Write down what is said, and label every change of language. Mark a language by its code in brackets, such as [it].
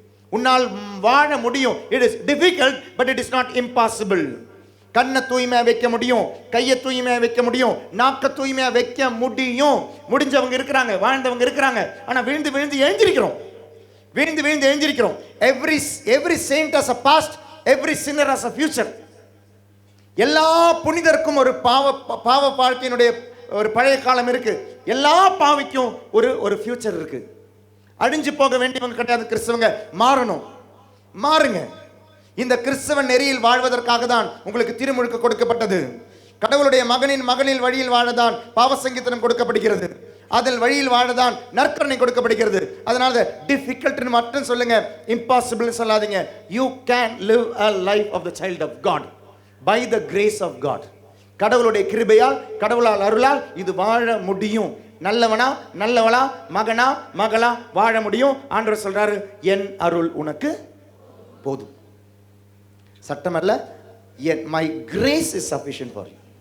[ta] உன்னால் வாழ முடியும். [en] It is difficult but it is not impossible. [ta] கண்ணை தூய்மையா வைக்க முடியும், கையை தூய்மையா வைக்க முடியும், நாக்க தூய்மையா வைக்க முடியும். முடிஞ்சவங்க இருக்கிறாங்க, வாழ்ந்தவங்க இருக்கிறாங்க. ஆனா விழுந்து விழுந்து எழுந்திருக்கிறோம், விழுந்து விழுந்து எழுந்திருக்கிறோம். [en] Every saint has a past, every sinner has a future. [ta] எல்லா புனிதருக்கும் ஒரு பாவ வாழ்க்கையினுடைய ஒரு பழைய காலம் இருக்கு. எல்லா பாவிக்கும் ஒரு ஃபியூச்சர் இருக்கு. அழிஞ்சு போக வேண்டியவங்க கிடையாது கிறிஸ்தவங்க. மாறணும், மாறுங்க. இந்த கிறிஸ்தவ நெறியில் வாழ்வதற்காக தான் உங்களுக்கு திருமுழுக்கு கொடுக்கப்பட்டது. கடவுளுடைய மகனின் வழியில் வாழதான் பாவ சங்கீதனம் கொடுக்கப்படுகிறது. அதில் வழியில் வாழதான் நற்கருணை கொடுக்கப்படுகிறது. அதனால டிஃபிகல்ட்னு மட்டும் சொல்லுங்க, இம்பாசிபிள் சொல்லாதீங்க. [en] You can live a life of the child of God by the grace of God. [ta] கடவுளுடைய கிருபையால், கடவுளால் அருளால் இது வாழ முடியும். நல்லவளா மகனா மகளா வாழ முடியும். ஆண்டவர் சொல்றாரு, என் அருள் உனக்கு போதும். சட்டம் அல்ல, [en] my grace is sufficient for you.